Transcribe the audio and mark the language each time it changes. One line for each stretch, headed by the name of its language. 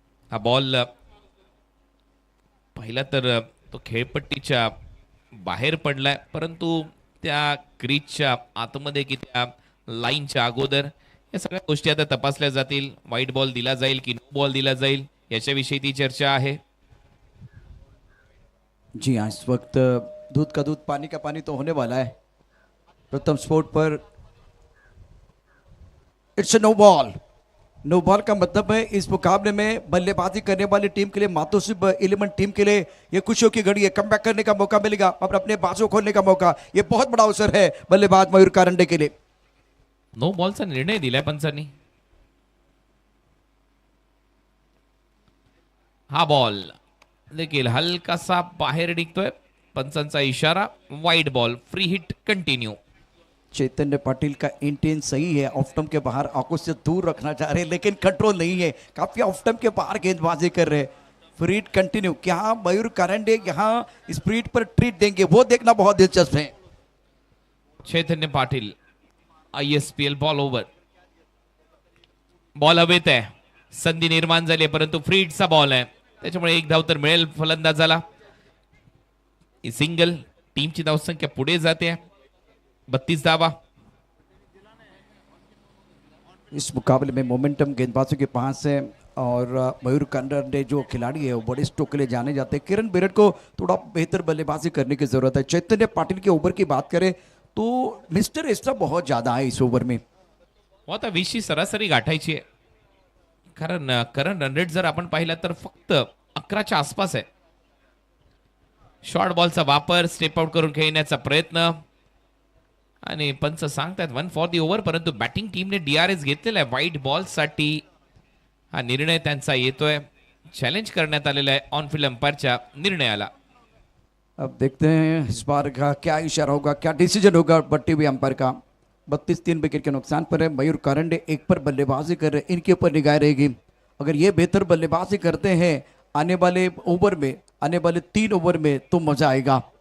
Marathi: हा बॉल पहिला तर तो खेळपट्टीच्या बाहेर पडलाय, परंतु त्या क्रीजच्या आतमध्ये की त्या लाईनच्या अगोदर, या सगळ्या गोष्टी आता तपासल्या जातील। व्हाईट बॉल दिला जाईल की नो बॉल दिला जाईल याच्याविषयी ती चर्चा आहे।
Hindi: जी हाँ, इस वक्त दूध का दूध पानी का पानी तो होने वाला है। प्रथम स्फोट पर
English: It's no ball.
Hindi: No ball का मतलब है इस मुकाबले में बल्लेबाजी करने वाली टीम के लिए, मातोसिब 11 टीम के लिए ये खुशियों की घड़ी है, कमबैक करने का मौका मिलेगा और अपने बाजू खोलने का मौका, ये बहुत बड़ा अवसर है बल्लेबाज मयूर कारंडे के लिए।
Marathi: नो बॉलचा निर्णय दिलाय पंचांनी। हा बॉल देखील हलकासा बाहेर निघतोय, पंचांचा इशारा, wide ball, free hit continue.
Hindi: चैतन्य पाटिल का इंटेंस सही है, ऑफ स्टंप के बाहर आंखों से दूर रखना चाह रहे हैं लेकिन कंट्रोल नहीं है, काफी ऑफ स्टंप के बाहर गेंदबाजी कर रहे हैं। फ्री हिट कंटिन्यू, क्या मयूर कारंडे यहाँ स्प्रीट पर ट्रीट देंगे, वो देखना बहुत दिलचस्प है।
Marathi: चैतन्य Patil, ISPL ball over, ball हवेत आहे, संधी निर्माण झाली परंतु फ्री हिटचा बॉल आहे, त्याच्यामुळे एक धाव तर मिळेल फलंदाजाला। सिंगल, टीमची धावसंख्या पुढे जाते। 32 धावा।
Hindi: इस मुकाबले में मोमेंटम गेंदबाजों के पास है और मयूर कांडे जो खिलाड़ी है वो बड़े स्ट्रोक के लिए जाने जाते हैं। किरण बेरड को थोड़ा बेहतर बल्लेबाजी करने की जरूरत है। चैतन्य पाटिल के ओव्हर की बात करें तो मिस्टर एक्स्ट्रा बहुत ज्यादा है इस ओव्हर में।
Marathi: हो आता 20ची सरासरी गाठायची आहे, कारण करंट रन रेट जर आपण पाहिला तर फक्त 11च्या आसपास आहे. शॉर्ट बॉलचा वापर, स्टेप आउट करून खेळण्याचा प्रयत्न आणि पंच सांगतात 1 फॉर दी ओव्हर, परंतु बॅटिंग टीमने DRS घेतलेला आहे व्हाईट बॉल साठी. हा निर्णय त्यांचा येतोय, चॅलेंज करण्यात आलेला आहे ऑन फील्ड अंपायरच्या निर्णयाला.
Hindi: अब देखते हैं इस बार का क्या इशारा होगा, क्या डिसीजन होगा बट्टी हुई अंपायर का। 32 विकेट के नुकसान पर है। मयूर कांडे एक पर बल्लेबाजी कर रहे हैं, इनके ऊपर निगाह रहेगी। अगर ये बेहतर बल्लेबाजी करते हैं आने वाले ओवर में, आने वाले 3 ओवर में तो मजा आएगा।